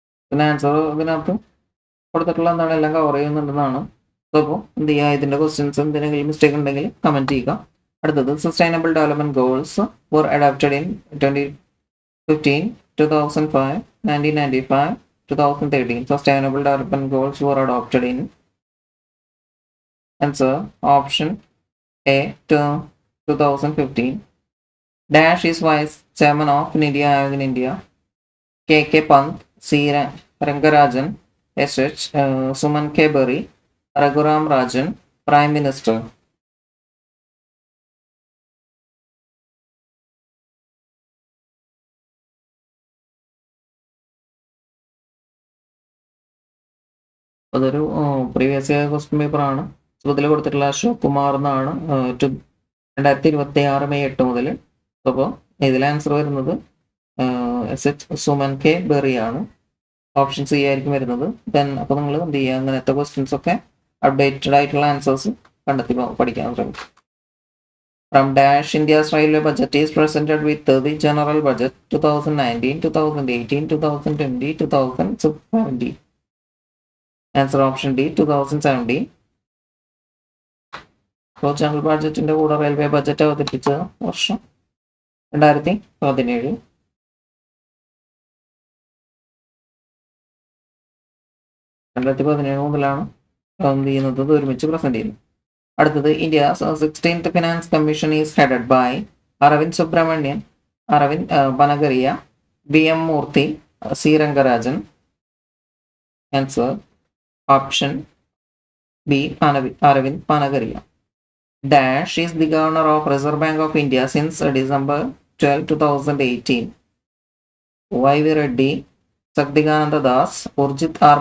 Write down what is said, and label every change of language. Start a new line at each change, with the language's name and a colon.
Malayalam: പിന്നെ ആൻസർ ഇതിനകത്ത് കൊടുത്തിട്ടുള്ള എന്താണ് എല്ലാം കവർ ചെയ്യുന്നുണ്ടെന്നാണ്. അപ്പോൾ എന്ത് ചെയ്യുക, ഇതിൻ്റെ ക്വസ്റ്റ്യൻസ് എന്തെങ്കിലും മിസ്റ്റേക്ക് ഉണ്ടെങ്കിൽ കമൻറ്റ് ചെയ്യുക. അടുത്തത്
English: Sustainable development goals were adopted in 2015, 2005, 1995, 2013. Sustainable development goals were adopted in. Answer option A, 2015. Dash is vice chairman of Niti Aayog in India: K. Pant, C. Rangarajan, S.H. Suman K. Berry, Raghuram Rajan, Prime Minister.
Malayalam: അതൊരു previous year question പേപ്പറാണ്. So ഇതിൽ കൊടുത്തിട്ടുള്ള അശോക് കുമാർ എന്നാണ് 2026 May 8 മുതൽ. അപ്പോൾ ഇതിൽ answer വരുന്നത് S.H. Suman K berry ആണ്. ഓപ്ഷൻ സി ആയിരിക്കും വരുന്നത്. ദെൻ അപ്പോൾ നിങ്ങൾ എന്ത് ചെയ്യുക, അങ്ങനത്തെ ക്വസ്റ്റ്യൻസ് ഒക്കെ അപ്ഡേറ്റഡ് ആയിട്ടുള്ള ആൻസേഴ്സ് കണ്ടെത്തി പഠിക്കാൻ ശ്രമിക്കും.
English: From dash, India's railway budget is presented with the general budget 2019, 2018, 2020, 2017. Answer option D, 2017.
Malayalam: അപ്പോൾ ജനറൽ ബഡ്ജറ്റിന്റെ കൂടെ റെയിൽവേ ബഡ്ജറ്റ് അവതരിപ്പിച്ച വർഷം 2017. 2017 മുതലാണ് എന്ത് ചെയ്യുന്നത്, ഇത് ഒരുമിച്ച് പ്രസന്റ് ചെയ്യുന്നത്. അടുത്തത്
English: India 16th finance commission is headed by Aravind Subramanian, Aravind Panagariya, B.M. Murthy, C. Rangarajan. Answer option B, Aravind Panagarya. Dash is the governor of Reserve Bank of India since December 12, 2018. Y.V. Reddy, Saktikananda Das, Urjit R.